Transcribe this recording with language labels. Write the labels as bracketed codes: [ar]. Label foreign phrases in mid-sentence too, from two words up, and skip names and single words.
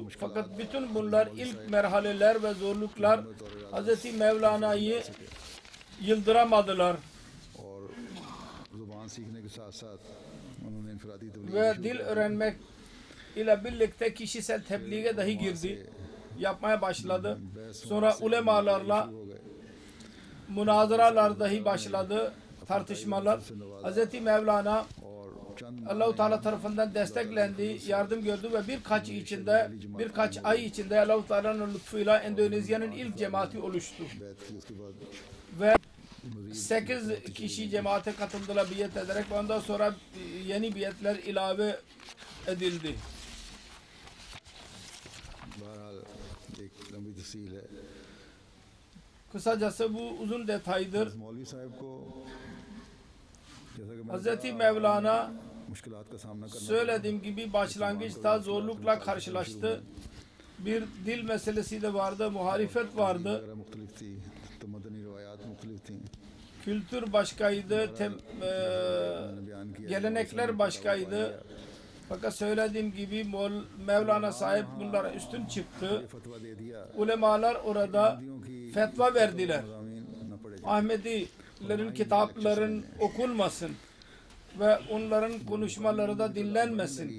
[tr] Fakat bütün bunlar ilk merhaleler ve zorluklar Hz. Mevlana'yı yıldıramadılar. [ur] اور زبان سیکھنے کے ساتھ ساتھ انہوں نے انفرادی تبلیغ [tr] Ve dil öğrenmek ile birlikte kişisel tebliğe dahi girdi. Yapmaya başladı. Sonra ulemalarla [ur] ہو گئے [tr] münazaralar dahi başladı. Tartışmalar. Hz. Mevlana [ur] اور چند [tr] Allah-u Teala tarafından desteklendi, yardım gördü ve birkaç ay içinde Allah-u Teala'nın lütfuyla Endonezya'nın ilk cemaati oluştu. [ur] بیعت کی اس کے بعد [tr] Ve 8 kişi cemaate katıldılar biat ederek ve ondan sonra yeni biatler ilave edildi. [ur] بہرحال ایک لمبی تفصیل ہے. [tr] Kısacası bu uzun detaydır. [ur] مولوی صاحب کو جیسا کہ [tr] Hz. Mevlana [ur] مشکلات کا سامنا کرنا [tr] söylediğim gibi başlangıçta zorlukla karşılaştı. Bir dil meselesi de vardı, muhalefet vardı. [ur] وغیرہ مختلف تھی، تو مدنی روایات مختلف تھی. [tr] kültür başkaydı, gelenekler başkaydı. Fakat söylediğim gibi Mevlana sahip bunlara üstün çıktı. Ulemalar orada fetva verdiler. Ahmedilerin kitapların okunmasın ve onların konuşmaları da dinlenmesin.